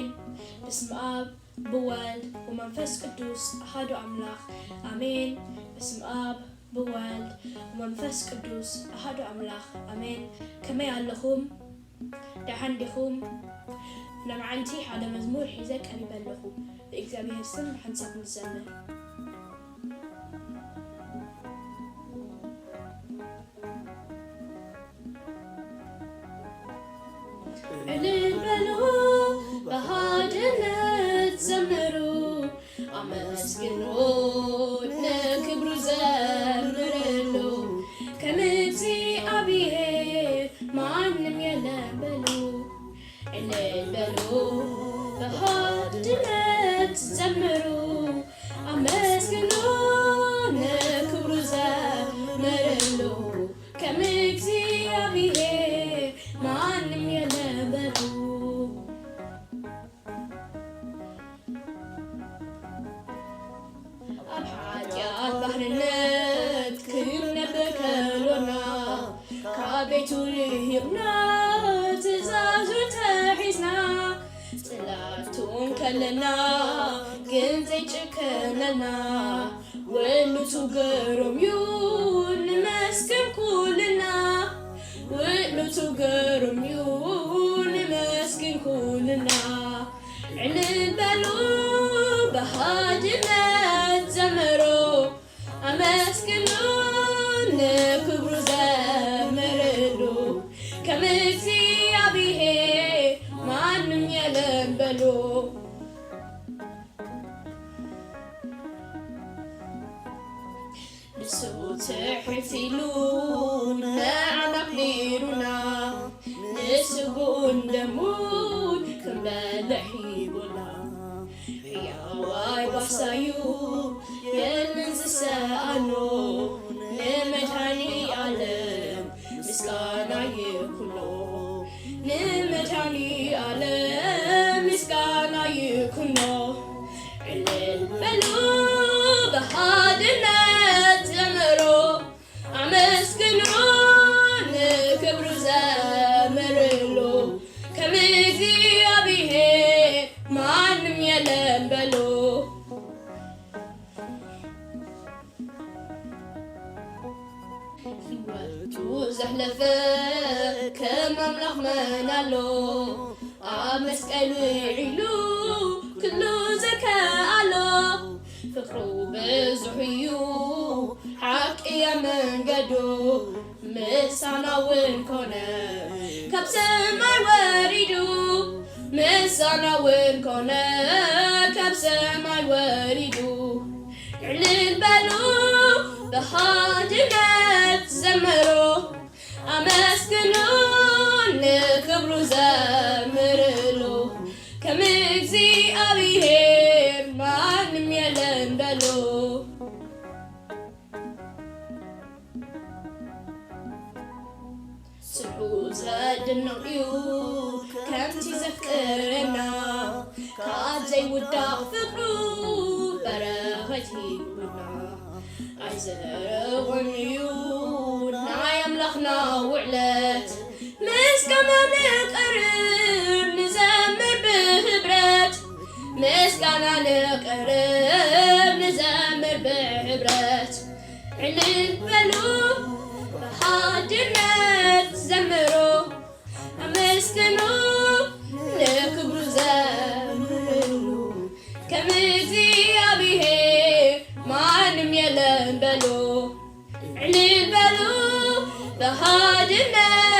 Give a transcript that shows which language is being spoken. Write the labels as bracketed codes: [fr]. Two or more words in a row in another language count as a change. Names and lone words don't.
[gez] በስመ አብ በወልድ በመንፈስ ቅዱስ አሐዱ አምላክ አሜን። በስመ አብ በወልድ በመንፈስ ቅዱስ አሐዱ አምላክ አሜን። [ti] ከመይ ኣለኹም ደሓን ዲኹም? ንመዓልቲ ሓደ መዝሙር ሒዘ ቀሪበ ኣለኹ። ብእግዚአብሔር ስም ሓንሳብ ንዘምር። [am] እልል በሉ በሃድነት ዘምሩ፣ አመስግኑ ለክብሩ ዘምርሉ። ከእግዚአብሔር ማንም የለም በሉ። እልል በሉ በሃድነት ዘምሩ፣ አመስግኑ ለክብሩ ዘምርሉ። ከእግዚአብሔር ማንም የለም በሉ። [ti] ኣብ ኃጢአት ባሕርነት ክንነብር ከሎና፣ ካብ ቤቱ ርሂቕና ትእዛዙ ተሒዝና። ጽላቱን ከለና ግን ዘይጭከነና፣ ውእቱ ግሩም እዩ ንመስክር ኩልና። ውእቱ ግሩም እዩ ንመስክር ኩልና። [am] እልል በሉ በሃድነት ዘምሩ፣ አመስግኑ ንክብሩ ዘምርሉ። ከእግዚአብሔር ማንም የለም በሉ። [ti] ንሱ ትሕት ኢሉ ንዓና ኣክሊሉና፣ ንስጉኡን ደሙን ክንበልዕ ሂቡና። ሕያዋይ ባሕሳዩ የለን ዝሰኣኖ፣ ንመድኃኒ ዓለም ምስጋና ይኩኖ። ንመድኃኒ ዓለም ምስጋና ይኩኖ። [am] እልል በሉ በሃድነት ዘምሩ፣ አመስግኑ ንክብሩ ዘምርሉ። ከእግዚአብሔር ማንም የለም በሉ። [ti] ሕይወቱ ዘሕለፈ ከም ኣምላኽ መን ኣሎ፣ ኣብ መስቀል ዒሉ ኩሉ ዘከኣሎ። ፍቅሩ ብዙሕ እዩ ሓቂ መንገዱ፣ ምሳና እውን ኮነ ካብ ሰማይ ወሪዱ። ምሳና እውን ኮነ ካብ ሰማይ ወሪዱ። [am] እልል በሉ በሃድነት ዘምሩ፣ አመስግኑ ንክብሩ ዘምርሉ። ከእግዚአብሔር ማንም የለም በሉ። [ti] ስርሑ ዘድንቕ እዩ ከምቲ ዘፍቅረና፣ ካብ ዘይውዳቕ ፍቅሩ በረኸት ሂቡና። ኣይዘረቐን እዩ ናይ ኣምላኽና ውዕለት፣ ምስጋና ንቐርብ ንዘምር ብህብረት። ምስጋና ንቐርብ ንዘምር ብህብረት። [am] እልል በሉ በሃድነት ዘምሩ፣ አመስግኑ ንክብሩ ዘምርሉ። ከእግዚአብሔር ማንም የለም በሉ። እልል በሉ በሃድነት